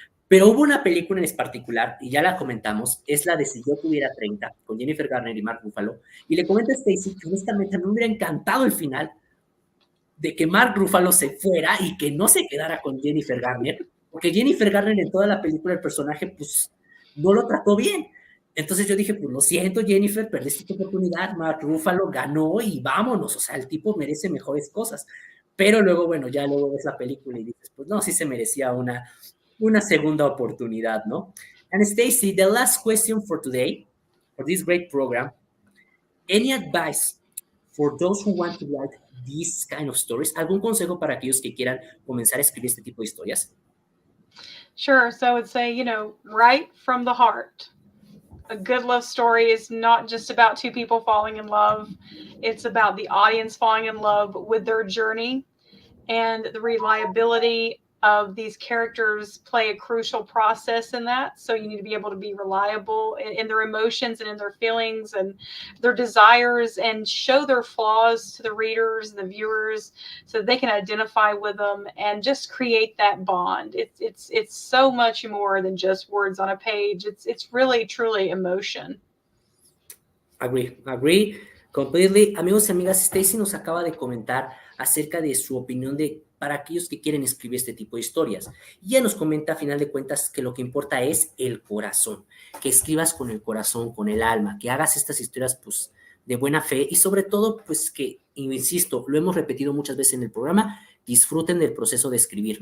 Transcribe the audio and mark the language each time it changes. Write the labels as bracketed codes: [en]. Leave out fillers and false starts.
[es] Pero hubo una película en particular, y ya la comentamos, es la de Si yo tuviera 30, con Jennifer Garner y Mark Ruffalo, y le comenta a Stacy que honestamente me hubiera encantado el final de que Mark Ruffalo se fuera y que no se quedara con Jennifer Garner, porque Jennifer Garner en toda la película, el personaje, pues, no lo trató bien. Entonces yo dije, pues lo siento, Jennifer, perdiste tu oportunidad, Mark Ruffalo ganó y vámonos, o sea, el tipo merece mejores cosas. Pero luego, bueno, ya luego ves la película y dices, pues no, sí se merecía una segunda oportunidad, ¿no? [en] And Stacy, the last question for today, for this great program, any advice for those who want to write these kind of stories? [es] ¿Algún consejo para aquellos que quieran comenzar a escribir este tipo de historias? [en] Sure. So I would say, write from the heart. A good love story is not just about two people falling in love. It's about the audience falling in love with their journey, and the reliability of these characters play a crucial process in that. So you need to be able to be reliable in their emotions and in their feelings and their desires, and show their flaws to the readers and the viewers so that they can identify with them and just create that bond. It's so much more than just words on a page. It's really truly emotion. Agree completely. [es] Amigos y amigas, Stacy nos acaba de comentar acerca de su opinión para aquellos que quieren escribir este tipo de historias. Y ella nos comenta, a final de cuentas, que lo que importa es el corazón, que escribas con el corazón, con el alma, que hagas estas historias, pues, de buena fe y sobre todo, pues, que, insisto, lo hemos repetido muchas veces en el programa, disfruten del proceso de escribir.